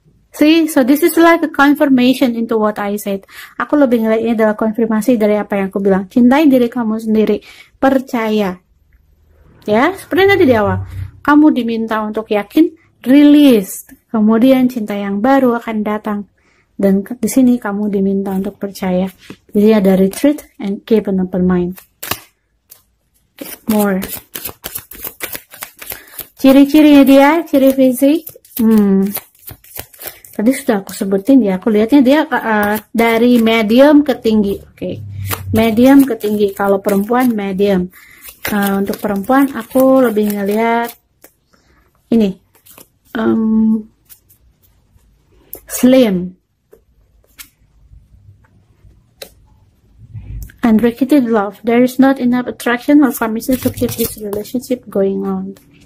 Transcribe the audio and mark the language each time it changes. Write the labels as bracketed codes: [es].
[en] See, so this is like a confirmation into what I said. [id] Aku lebih ngeliat ini adalah konfirmasi dari apa yang aku bilang. Cintai diri kamu sendiri, percaya. Ya, seperti tadi di awal. Kamu diminta untuk yakin, release. Kemudian cinta yang baru akan datang. Dan di sini kamu diminta untuk percaya. Jadi ada [en] retreat and keep an open mind. [id] More. Ciri-cirinya dia, ciri fisik, Tadi sudah aku sebutin ya, aku lihatnya dia dari medium ke tinggi. Oke. Medium ke tinggi. Kalau perempuan medium. Untuk perempuan aku lebih ngelihat ini slim. [en] Unrequited love. There is not enough attraction or chemistry to keep this relationship going on.